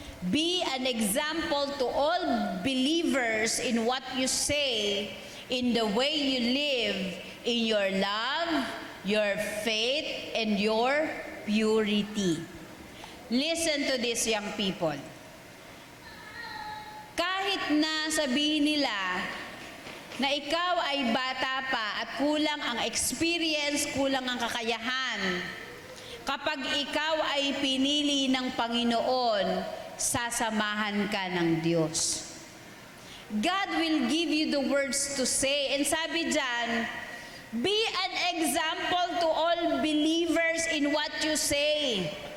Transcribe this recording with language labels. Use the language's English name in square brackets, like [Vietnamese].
[English] Be an example to all believers in what you say, in the way you live, in your love, your faith, and your purity. Listen to this, young people. [Filipino] Kahit na sabihin nila na ikaw ay bata pa at kulang ang experience, kulang ang kakayahan, kapag ikaw ay pinili ng Panginoon, sasamahan ka ng Diyos. [English] God will give you the words to say. And [Filipino] sabi dyan, [English] be an example to all believers in what you say.